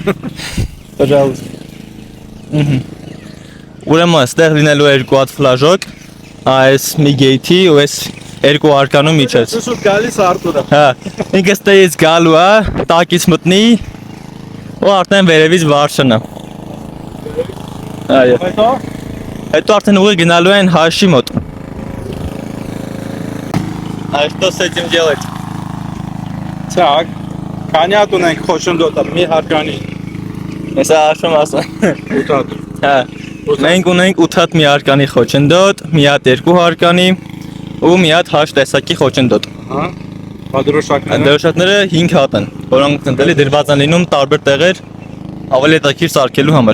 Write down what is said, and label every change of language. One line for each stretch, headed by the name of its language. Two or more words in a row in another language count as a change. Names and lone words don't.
Armenian: Ուրեմն այստեղ լինելու է երկու հատ ֆլաժոկ, այս մի գեյթի ու այս երկու արկանում միջից։ Շուտ գալիս Արտուրը։ Հա, ինքստեղից գալու է, տակից մտնի ու արդեն վերևից վարշնա։ Այո։ Հետո արդեն ուղի գնալու են հաշի մոտ։
Russian: А что с этим делать?
Armenian: Так, քանյատ ունենք խոչնդոտը, մի հարկանի։ Հեսա հաշում ասա։ 8 հատ։ Հա, մենք ունենք 8 հատ մի արկանի խոչնդոտ, մի հատ երկու հարկանի ու մի հատ հաշ տեսակի խոչնդոտ։ Հա, դրոշակները։ Դրոշակները 5 հատ են։ որոնք ընդելի դրված են լինում տարբեր տեղեր ավելի հետաքրքիր սարքելու համար։